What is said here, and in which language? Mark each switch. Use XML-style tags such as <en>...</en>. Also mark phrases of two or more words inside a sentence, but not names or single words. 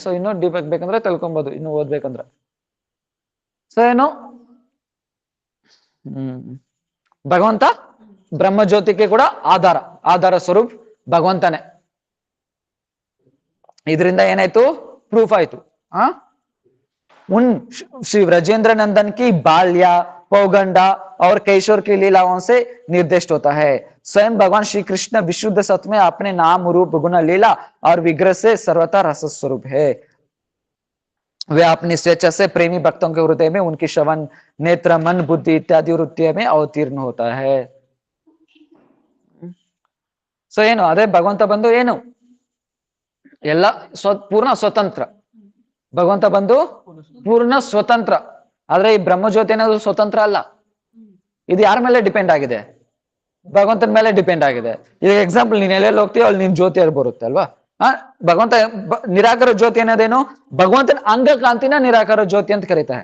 <kn>ಸೊ ಇನ್ನೂ</kn> <en>deep</en> <kn>ಬೇಕಂದ್ರೆ ತಿಳ್ಕೊಬಹುದು, ಇನ್ನು ಓದ್ಬೇಕಂದ್ರೆ. ಸೊ ಏನು, ಭಗವಂತ ಬ್ರಹ್ಮ ಜ್ಯೋತಿಗೆ ಕೂಡ ಆಧಾರ ಸ್ವರೂಪ್ ಭಗವಂತನೇ. ಇದರಿಂದ ಏನಾಯ್ತು, ಪ್ರೂಫ್ ಆಯ್ತು.</kn> <hi>उन श्री व्रजेंद्र नंदन की बाल्या पौगंडा और कैशोर की लीलाओं से निर्दिष्ट होता है। स्वयं भगवान श्री कृष्ण विशुद्ध सत्व में अपने नाम रूप गुण लीला और विग्रह से सर्वथा रस स्वरूप है। वे अपनी स्वेच्छा से प्रेमी भक्तों के हृदय में उनकी श्रवण नेत्र मन बुद्धि इत्यादि वृत्तियों में अवतीर्ण होता है।</hi> <kn>सो ಏನು, ಅದೇ ಭಗವಂತ ಬಂದು ಏನು, ಎಲ್ಲ ಪೂರ್ಣ ಸ್ವತಂತ್ರ. ಭಗವಂತ ಬಂದು ಪೂರ್ಣ ಸ್ವತಂತ್ರ. ಆದ್ರೆ ಈ ಬ್ರಹ್ಮ ಜ್ಯೋತಿ ಅನ್ನೋದು ಸ್ವತಂತ್ರ ಅಲ್ಲ, ಇದು ಯಾರ ಮೇಲೆ ಡಿಪೆಂಡ್ ಆಗಿದೆ, ಭಗವಂತನ ಮೇಲೆ ಡಿಪೆಂಡ್ ಆಗಿದೆ. ಈಗ ಎಕ್ಸಾಂಪಲ್, ನೀನ್ ಎಲ್ಲೆಲ್ಲಿ ಹೋಗ್ತೀಯೋ ಅಲ್ಲಿ ನಿನ್ ಜ್ಯೋತಿ ಅಲ್ಲಿ ಬರುತ್ತೆ ಅಲ್ವಾ. ಭಗವಂತ ನಿರಾಕಾರ ಜ್ಯೋತಿ ಅನ್ನೋದೇನು, ಭಗವಂತನ ಅಂಗ ಕಾಂತಿನ ನಿರಾಕಾರ ಜ್ಯೋತಿ ಅಂತ ಕರೀತಾರೆ.</kn>